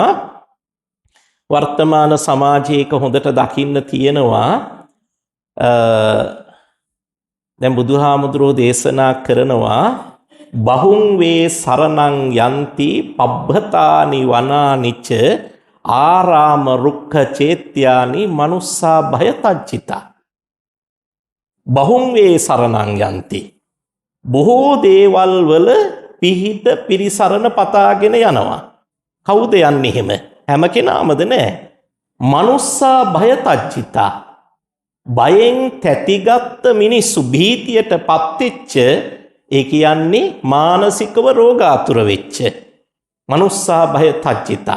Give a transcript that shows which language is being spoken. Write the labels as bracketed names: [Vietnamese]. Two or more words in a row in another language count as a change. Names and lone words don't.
[Sinhala] වර්තමාන සමාජයක හොඳට දකින්න තියෙනවා. දැන් බුදුහාමුදුරුවෝ දේශනා කරනවා [Pali] බහුං වේ සරණං යන්ති පබ්බතානි වනානිච ආරාම රුක්ඛ චේත්‍යානි මනුස්සා භයතජ්ජිතා. බහුං වේ සරණං යන්ති, [Sinhala] බොහෝ දේවල් වල පිහිට පිරිසරණ පතාගෙන යනවා. කවුද යන්නේ එහෙම? හැම කෙනාමද නෑ. [Pali] මනුස්සා භයතජ්ජිතා, [Sinhala] බයෙන් තැතිගත්ත මිනිස්සු, භීතියට පත්වෙච්ච, ඒ කියන්නේ මානසිකව රෝගාතුර වෙච්ච [Pali] මනුස්සා භයතජ්ජිතා.